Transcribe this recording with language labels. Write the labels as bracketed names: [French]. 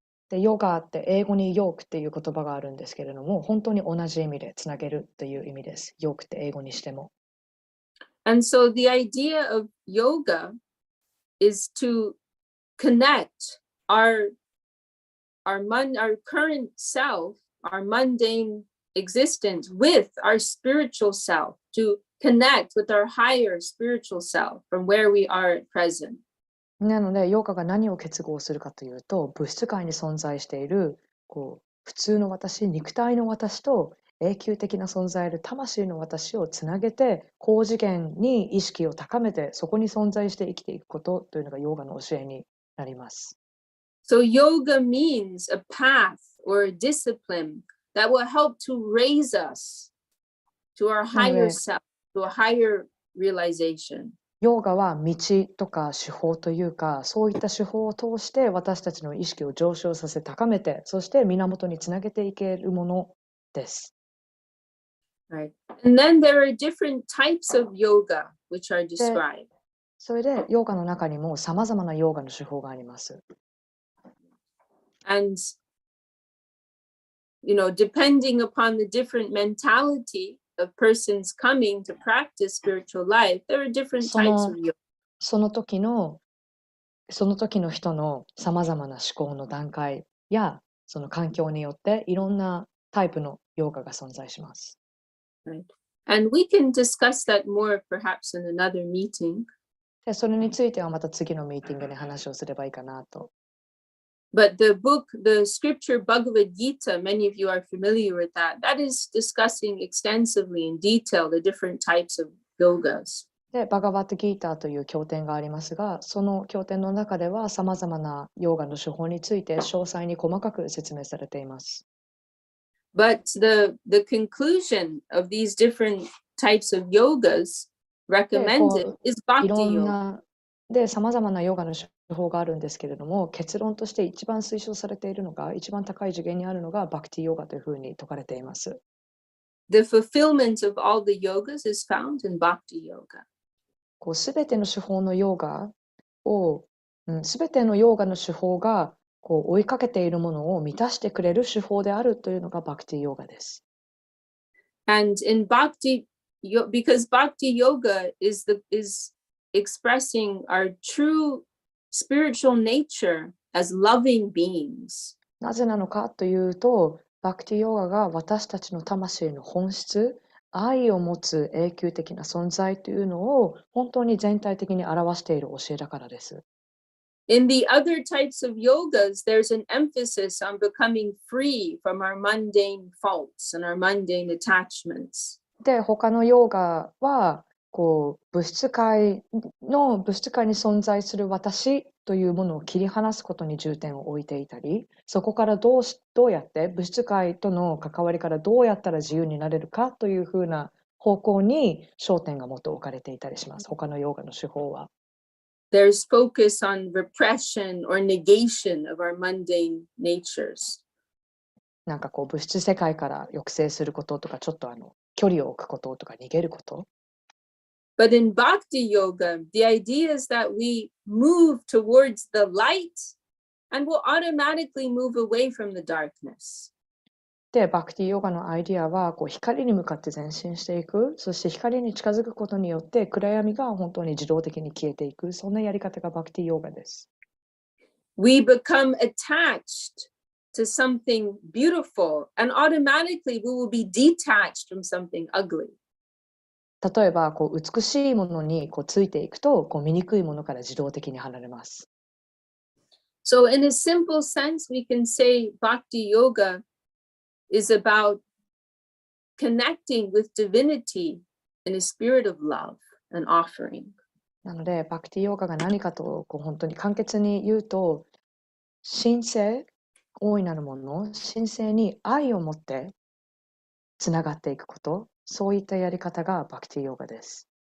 [Japanese] で、ヨガって英語にヨークっていう言葉があるんですけれども、本当に同じ意味でつなげるという意味です。ヨークって英語にしても。 [English] And so the idea of yoga is to connect our current self, our mundane existence with our spiritual self, to connect with our higher spiritual self from where we are at present. [Japanese] なので、ヨガが何を結合するかというと、物質界に存在している普通の私、肉体の私と永久的な存在ある魂の私をつなげて、高次元に意識を高めて、そこに存在して生きていくことというのがヨガの教えになります。 [English] So yoga means a path or a discipline that will help to raise us to our higher self, to a higher realization. [Japanese] ヨガは道とか手法というか、そういった手法を通して私たちの意識を上昇させ高めて、そして源につなげていけるものです。 [English] Right. And then there are different types of yoga which are described. [Japanese] それでヨガの中にもさまざまなヨガの手法があります。 [English] And depending upon the different mentality of persons coming to practice spiritual life, there are different types of yoga. [Japanese] その時の人のさまざまな思考の段階やその環境によっていろんなタイプのヨガが存在します。 [English] Right. And we can discuss that more perhaps in another meeting. [Japanese] で、それについてはまた次のミーティングで話をすればいいかなと。 [English] But the book, the scripture Bhagavad Gita, many of you are familiar with that. That is discussing extensively in detail the different types of yogas. [Japanese] で、バガバットギーターという経典がありますが、その経典の中ではさまざまなヨガの手法について詳細に細かく説明されています。 [English] But the conclusion of these different types of yogas recommended is [Japanese] い [English] Bhakti [Japanese] ろん [English] yoga. [Japanese] な、で、さまざまなヨガの手法があるんですけれども、結論として一番推奨されているのが、一番高い次元にあるのがバクティヨガというふうに説かれています。 [English] The fulfillment of all the yogas is found in Bhakti yoga. [Japanese] すべての手法のヨガを、すべてのヨガの手法が追いかけているものを満たしてくれる手法であるというのがバクティヨガです。 [English] And in Bhakti, because Bhakti yoga is expressing our true spiritual nature as loving beings. [Japanese] なぜなのかというと、バクティヨガが私たちの魂の本質、愛を持つ永久的な存在というのを本当に全体的に表している教えだからです。 [English] In the other types of yogas, there's an emphasis on becoming free from our mundane faults and our mundane attachments. [Japanese] で、他のヨガは物質界に存在する私というものを切り離すことに重点を置いていたり、そこからどうやって物質界との関わりからどうやったら自由になれるかというふうな方向に焦点がもっと置かれていたりします。他のヨガの手法は。 [English] There's focus on repression or negation of our mundane natures. [Japanese] なんか物質世界から抑制することとか、ちょっと距離を置くこととか逃げること。 [English] But in Bhakti yoga, the idea is that we move towards the light and will automatically move away from the darkness. [Japanese] で、バクティヨガのアイディアは光に向かって前進していく、そして光に近づくことによって暗闇が本当に自動的に消えていく、そんなやり方がバクティヨガです。 [English] We become attached to something beautiful and automatically we will be detached from something ugly. [Japanese] 例えば美しいものについていくと醜いものから自動的に離れます。 [English] So in a simple sense, we can say Bhakti yoga is about connecting with divinity in a spirit of love and offering. [Japanese] なので、バクティヨガが何かと本当に簡潔に言うと、神聖、大いなるもの、神聖に愛を持ってつながっていくこと、そういったやり方がバクティヨガです。